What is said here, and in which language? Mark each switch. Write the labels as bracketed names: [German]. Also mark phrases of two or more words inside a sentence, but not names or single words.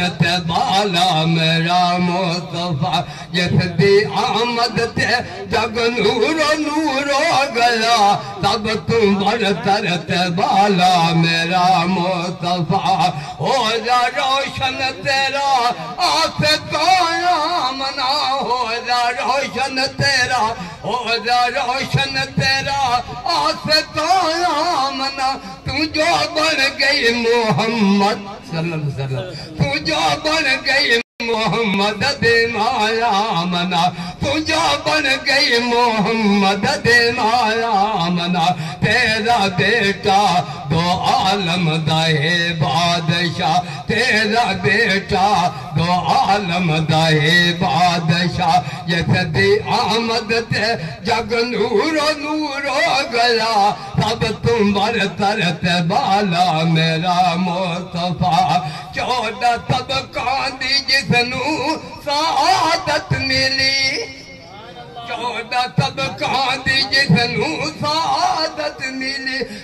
[Punjabi] تے بالا میرا مصطفیٰ جس دی آمد تے جگ نورو نورو گیا سب تم برتر تے بالا میرا مصطفیٰ ہو جا روشن تیرا آستانہ منا ہو جا روشن تیرا ہو جا روشن تیرا منا تو جو بن گئی محمد [Arabic] صلى الله عليه وسلم [Punjabi] تو جو بن گئی محمد دے مایا منا تو جو بن گئی محمد دے مایا منا تیرا بیٹا دو عالم دائے بادشاہ تیرا بیٹا دو عالم دائے بادشاہ جیسے آمد تے جگ نورو نورو گیا سب تم برتر تے بالا میرا مصطفیٰ 14 طبقہ دی جسنوں سعادت ملی 14 طبقہ دی جسنوں سعادت ملی کوئی